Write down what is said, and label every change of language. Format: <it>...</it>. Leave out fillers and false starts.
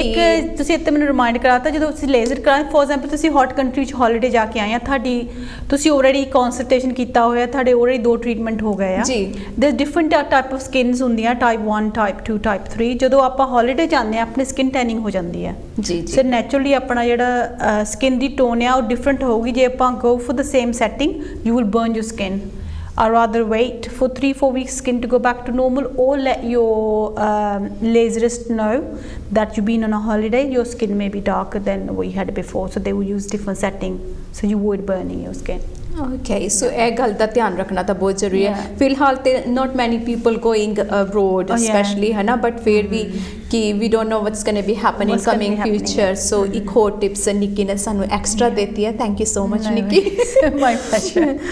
<pa>ਇੱਕ ਤੁਸੀਂ ਇੱਥੇ ਮੈਨੂੰ ਰਿਮਾਈਂਡ ਕਰਾਤਾ ਜਦੋਂ ਤੁਸੀਂ ਲੇਜ਼ਰ ਕਰਾਇਆ ਫੋਰ ਐਗਜ਼ਾਮਪਲ ਤੁਸੀਂ ਹੌਟ ਕੰਟਰੀ 'ਚ ਹੌਲੀਡੇ ਜਾ ਕੇ ਆਏ ਆ, ਤੁਹਾਡੀ ਤੁਸੀਂ ਆਲਰੇਡੀ ਕੰਸਲਟੇਸ਼ਨ ਕੀਤਾ ਹੋਇਆ, ਤੁਹਾਡੇ ਆਲਰੇਡੀ 2 ਟ੍ਰੀਟਮੈਂਟ ਹੋ ਗਏ ਆ ਜੀ।</pa> <en>there different type of skins</en> <pa>ਹੁੰਦੀਆਂ, ਟਾਈਪ 1 ਟਾਈਪ 2 ਟਾਈਪ 3। ਜਦੋਂ ਆਪਾਂ ਹੌਲੀਡੇ ਜਾਂਦੇ ਆ ਆਪਣੀ ਸਕਿਨ ਟੈਨਿੰਗ ਹੋ ਜਾਂਦੀ ਹੈ ਜੀ। ਸੋ ਨੈਚੁਰਲੀ ਆਪਣਾ ਜਿਹੜਾ ਸਕਿਨ ਦੀ ਟੋਨ ਆ ਉਹ ਡਿਫਰੈਂਟ ਹੋਊਗੀ। ਜੇ ਆਪਾਂ</pa> <en>Go for the same setting you will burn your skin. I'd rather wait for 3-4 weeks skin to go back to normal, or let your laserist know that you've been on a holiday, your skin may be darker than what you had before, so they will use different setting so you avoid burning your skin.</en> <pa>Okay so ਇਹ ਗੱਲ ਦਾ ਧਿਆਨ ਰੱਖਣਾ ਤਾਂ ਬਹੁਤ ਜ਼ਰੂਰੀ ਹੈ</pa> <en>Yeah.</en> <pa>ਫਿਲਹਾਲ ਤੇ</pa> <en>not many people going abroad specially</en> <pa>ਹੈ ਨਾ</pa> <en>but ਫਿਰ ਵੀ ਕਿ we don't know what's going to be happening What's gonna be coming happening,</en> <pa>future ਸੋ ਇੱਕ ਹੋਰ ਟਿਪਸ ਨਿੱਕੀ ਨੇ ਸਾਨੂੰ ਐਕਸਟਰਾ ਦਿੱਤੀ ਹੈ</pa> <en>thank you so much</en> <pa>Nikki</pa> <en>my pleasure</en>